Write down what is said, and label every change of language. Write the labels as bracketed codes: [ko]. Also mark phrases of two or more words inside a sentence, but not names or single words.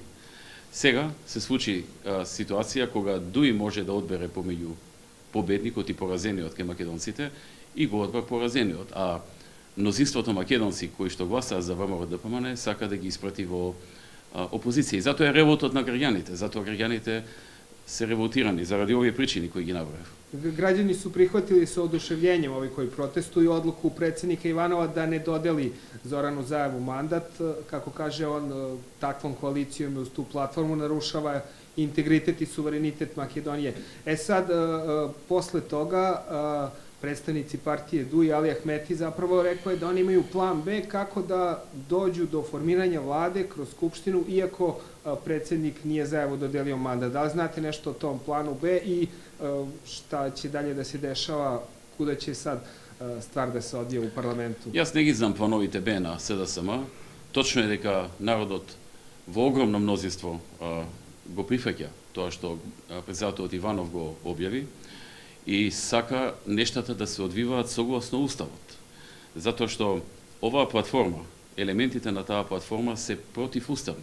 [mk] Сега се случи ситуација кога ДУИ може да одбере помеѓу победникот и поразениот кај македонците и го одбра поразениот, а мнозинството македонци кои што гласаа за ВМРО-ДПМН сака да ги испрати во опозиција. И затоа е револтот на граѓаните, затоа граѓаните се револтирани заради овие причини кои ги наброев. [sr] Građani su prihvatili sa oduševljenjem ovi koji protestuju odluku predsjednika Ivanova da ne dodeli Zoranu Zajevu mandat, kako kaže on, takvom koalicijom uz tu platformu narušava integritet i suverenitet Makedonije. Sad, posle toga, predstavnici partije Duj, Ali Ahmeti, zapravo rekao je da oni imaju plan B kako da dođu do formiranja vlade kroz Skupštinu, iako predsednik nije za evo dodelio mandat. Da li znate nešto o tom planu B i šta će dalje da se dešava, kuda će sad stvar da se odvije u parlamentu? [mk] Јас не ги знам плановите Б на СДСМ. Точно е дека народот во огромно мнозинство го прифаќа тоа што председателот Иванов го објави и сака нештата да се одвиваат согласно Уставот. Затоа што оваа платформа, елементите на таа платформа се противуставни.